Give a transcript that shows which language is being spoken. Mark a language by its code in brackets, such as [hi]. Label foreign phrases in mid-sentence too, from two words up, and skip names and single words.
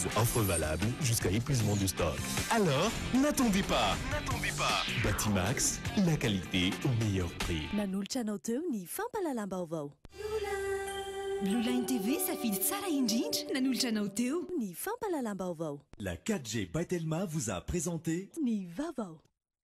[fr] Offre valable jusqu'à épuisement du stock. Alors, n'attendez pas. Batimax, la qualité au meilleur prix. [mg] Nanolotra anao teo ny fampahalalam-baovao. Blue Line TV safidy tsara indrindra nanolotra anao teo ny fampahalalam-baovao. [fr] La 4G by Telma vous a présenté [mg] ny vaovao.